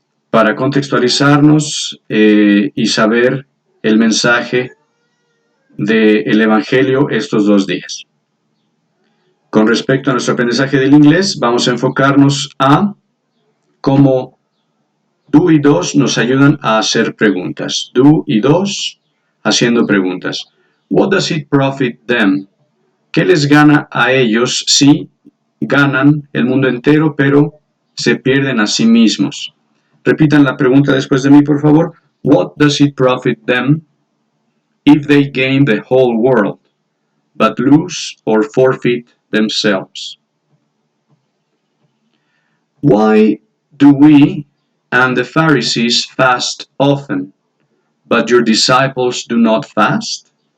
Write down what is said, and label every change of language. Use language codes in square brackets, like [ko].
[es] Para contextualizarnos y saber el mensaje del Evangelio estos 2 días. Con respecto a nuestro aprendizaje del inglés, vamos a enfocarnos a cómo do y does nos ayudan a hacer preguntas. Do y does haciendo preguntas. [en] What does it profit them? [es] ¿Qué les gana a ellos si ganan el mundo entero pero se pierden a sí mismos? Repitan la pregunta después de mí, por favor. [en] What does it profit them if they gain the whole world, but lose or forfeit themselves? Why do we and the Pharisees fast often, but your disciples do not fast?